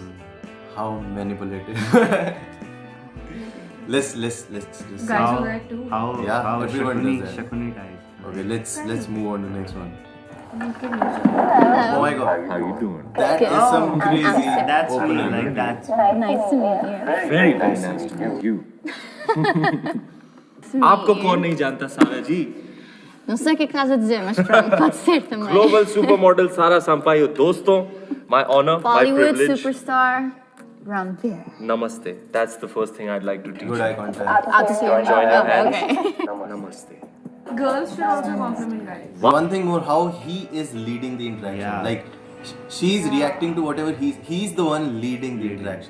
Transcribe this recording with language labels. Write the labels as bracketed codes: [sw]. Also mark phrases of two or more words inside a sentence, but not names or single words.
[en] How manipulative. let's Guys How- do that too. How Yeah, how everyone does that. Shakuni guys. Okay, let's move on to the next one. Okay. Oh my god. How you doing? That is some crazy That's me. opening. Like that's Nice to meet you. very nice. You. [hi] आपको कौन नहीं जानता सारा जी? [pt] Não sei o que é que estás a dizer, mas pronto, pode ser também. [en] Global supermodel Sara Sampaio, dosto, my honor, my Bollywood privilege. superstar Ranveer. Namaste. That's the first thing I'd like to teach Good you. eye contact. I'll just Join your hands. Okay. Namaste. Girls should also compliment guys. One thing more, how he is leading the interaction. Yeah. Like she's reacting to whatever he's the one leading the interaction.